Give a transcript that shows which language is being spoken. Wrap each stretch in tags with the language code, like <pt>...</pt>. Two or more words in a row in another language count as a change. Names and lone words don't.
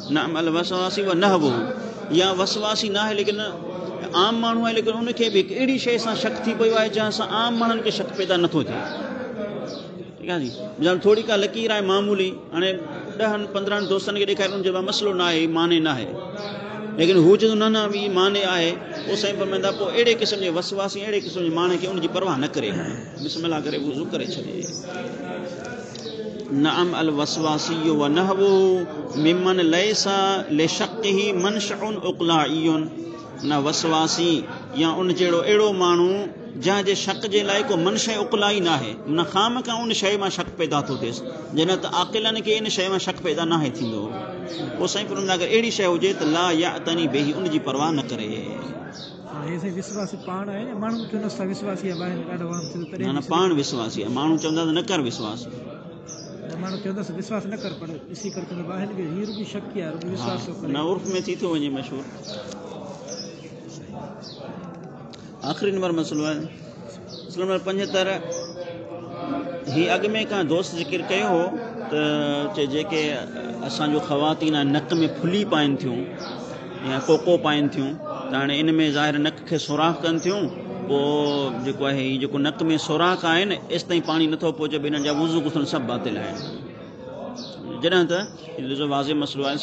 <sd>न</sd> <ar>الوسواسي ونحوه,</ar> <sd>या वसवासी न आहे लेकिन आम माण्हू आहे, लेकिन उनखे बि हिकु अहिड़ी शइ सां शक थी पियो आहे जंहिं सां आम माण्हुनि खे शक पैदा नथो थिए, ठीकु आहे जी, ॼण थोरी का लकीर आहे मामूली, हाणे 10-15 दोस्तनि खे ॾेखारे उनजे मसइलो न आहे, माने न आहे, लेकिन हू चवंदो न न ही माने आहे, पोइ साईं फरमाईंदा पोइ अहिड़े क़िस्म जे वसवासी, अहिड़े क़िस्म जे माने खे उनजी परवाह न करे, बिस्मिल्लाह करे वुज़ू करे छॾे।</sd> <ar>نعم الوسواسي ونحوه ممن ليس لشكه منشأ عقلائي,</ar> <sd>न वसवासी या उन जहिड़ो अहिड़ो माण्हू जंहिंजे शक जे लाइ को मनशे उक़लाई न आहे, न खाम खां उन शइ मां शक पैदा थो थिएसि, जंहिं त आक़िलनि खे इन शइ मां शक पैदा न आहे थींदो, पोइ साईं फरमाईंदा अगरि अहिड़ी शइ हुजे त</sd> <ar>لا يعتني به,</ar> <sd>उनजी परवाह न करे। न पाण विश्वासी आहे, माण्हू चवंदा त न कर विश्वास, न उर्फ में थी थो वञे मशहूर। आख़िरी नंबर मसइलो आहे नंबर 75, ही अॻु में का दोस्त ज़िक्र कयो हो त जेके असांजो ख़वातीन नक में फुली पाइनि थियूं या कोको पाइनि थियूं, त हाणे इन में ज़ाहिर नक खे सुराख़ कनि थियूं, पोइ जेको आहे हीउ जेको नक में सुराख़ आहिनि एसि ताईं पाणी नथो पहुचे, हिननि जा वुज़ू गुथण सभु बातिल आहिनि, जॾहिं त ॾिसो वाज़े मसइलो आहे।</sd>